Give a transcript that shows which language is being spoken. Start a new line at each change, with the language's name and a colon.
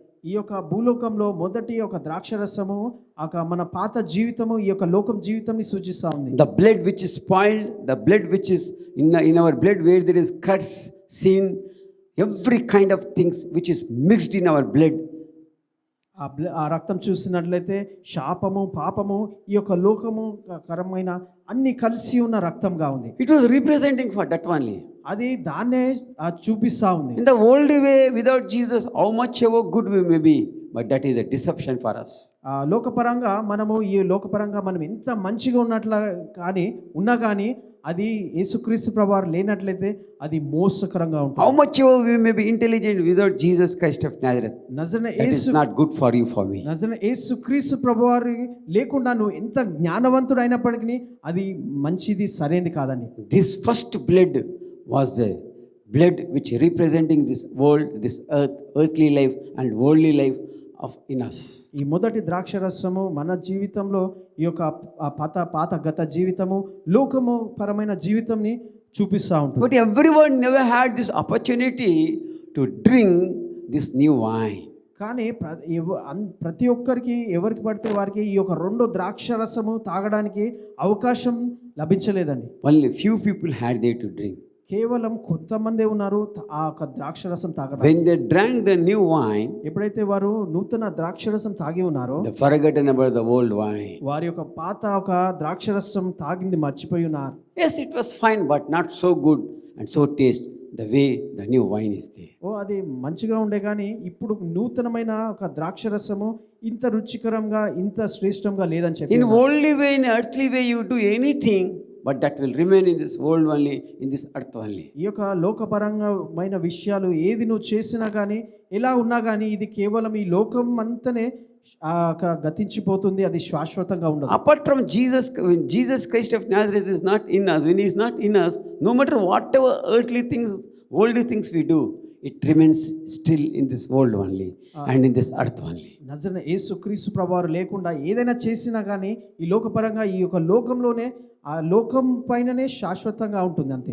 Telugu: ఈ యొక్క భూలోకంలో మొదటి ఒక ద్రాక్షరసము మన పాత జీవితము ఈ యొక్క లోకం జీవితాన్ని సూచిస్తూ ఉంది.
English: The blood which is spoiled, the blood which is in our blood where there is cuts, sin, every kind of things which is mixed in our blood.
Telugu: ఆ రక్తం చూసినట్లయితే శాపము, పాపము, ఈ యొక్క లోకము కరమైన అన్ని కలిసి ఉన్న రక్తంగా ఉంది.
English: It was representing for that only.
Telugu: అది దాన్నే చూపిస్తా ఉంది.
English: In the worldly way, without Jesus, how much ever good we may be, but that is a deception for us.
Telugu: లోకపరంగా మనం ఎంత మంచిగా ఉన్నట్ల ఉన్నా కానీ అది యేసుక్రీస్తు ప్రభువారు లేనట్లయితే అది మోసకరంగా ఉంటుంది.
English: How much ever we may be intelligent without Jesus Christ of Nazareth, that is not good for you, for me.
Telugu: నజరేయుడైన యేసుక్రీస్తు ప్రభువారు లేకుండా నువ్వు ఎంత జ్ఞానవంతుడు అయినప్పటికీ అది మంచిది, సరైనది కాదండి.
English: This first blood was the blood which representing this world, this earthly life and worldly life of in us.
Telugu: ఈ మొదటి ద్రాక్షరసము మన జీవితంలో ఈ యొక్క పాత గత జీవితము లోకము పరమైన జీవితంని చూపిస్తూ ఉంటుంది.
English: But everyone never had this opportunity to drink this new wine.
Telugu: కానీ ప్రతి ఒక్కరికి ఎవరికి పడితే వారికి ఈ యొక్క రెండో ద్రాక్షరసము తాగడానికి అవకాశం లభించలేదండి.
English: Only few people had there to drink.
Telugu: కేవలం కొంతమందే ఉన్నారు ఆ ఒక ద్రాక్షరసం తాగడానికి.
English: When they drank the new wine,
Telugu: ఎప్పుడైతే వారు నూతన ద్రాక్షరసం తాగి ఉన్నారో
English: they forgotten about the old wine.
Telugu: వారి యొక్క పాత ఒక ద్రాక్షరసం తాగింది మర్చిపోయి ఉన్నారు.
English: Yes, it was fine, but not so good and so taste the way the new wine is there.
Telugu: అది మంచిగా ఉండే కానీ ఇప్పుడు నూతనమైన ఒక ద్రాక్షరసము ఇంత రుచికరంగా ఇంత శ్రేష్టంగా లేదని చెప్పి.
English: In worldly way, in earthly way, you do anything, but that will remain in this world only, in this earth only.
Telugu: ఈ యొక్క లోకపరమైన విషయాలు ఏది నువ్వు చేసినా కానీ ఎలా ఉన్నా కానీ ఇది కేవలం ఈ లోకం అంతనే గతించిపోతుంది, అది శాశ్వతంగా ఉండదు.
English: Apart from Jesus, when Jesus Christ of Nazareth is not in us, when he is not in us, no matter whatever earthly things, worldly things we do, it remains still in this world only and in this earth only.
Telugu: నజరేయుడైన యేసుక్రీస్తు ప్రభువారు లేకుండా ఏదైనా చేసినా కానీ ఈ లోకపరంగా ఈ యొక్క లోకంలోనే ఆ లోకం పైననే శాశ్వతంగా ఉంటుంది అంతే.